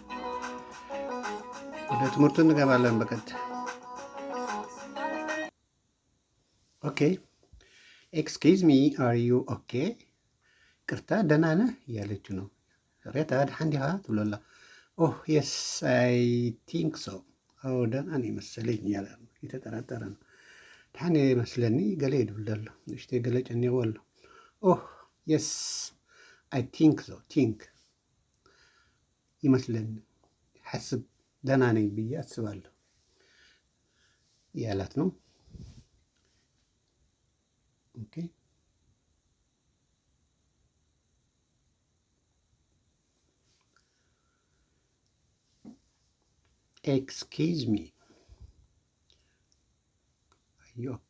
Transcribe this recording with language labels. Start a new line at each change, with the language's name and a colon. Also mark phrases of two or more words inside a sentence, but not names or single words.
Amharic: ወደ ትምህርቱ እንገባለን በቀጥታ።
English: okay excuse me are you okay?
Amharic: ቅርታ ደህና ነህ እያለችው ነው።
Tigrinya: ሬታ ድሓንዲኻ ትብሎላ።
English: oh yes I think so፣
Amharic: አዎ ደህና ነኝ መሰለኝ እያለ የተጠራጠረ ነው።
Tigrinya: ድሓን መስለኒ ገለ ይድብል ኣሎ ንእሽተይ ገለ ጨኒቑ ኣሎ።
English: oh yes I think so, think
Tigrinya: ይመስለኒ ሓስብ
Amharic: ደህና ነኝ ብዬ አስባለሁ እያላት ነው።
English: okay excuse me are you okay?